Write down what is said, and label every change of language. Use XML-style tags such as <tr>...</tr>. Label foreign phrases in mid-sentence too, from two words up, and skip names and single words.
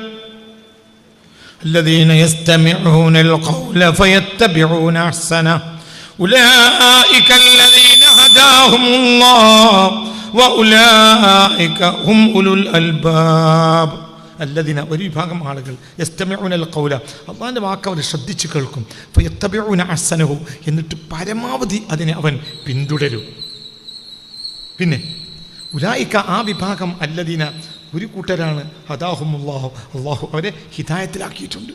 <ar>الذين يستمعون القول فيتبعون أحسنه أولئك الذين هداهم الله وأولئك هم أولو الألباب.</ar> <ml>അല്ലദീന, ഒരു വിഭാഗം ആളുകൾ</ml> <ar>يستمعون القول,</ar> <ml>അള്ളാഹിൻ്റെ വാക്ക് അവർ ശ്രദ്ധിച്ച് കേൾക്കും.</ml> <ar>فيتبعون أحسنه,</ar> <ml>എന്നിട്ട് പരമാവധി അതിനെ അവൻ പിന്തുടരും. പിന്നെ ഉലൈക, ആ വിഭാഗം, അല്ലദീന, ഒരു കൂട്ടരാണ്</ml> <ar>هداهم الله,</ar> <ml>അള്ളാഹു അവരെ ഹിദായത്തിലാക്കിയിട്ടുണ്ട്.</ml>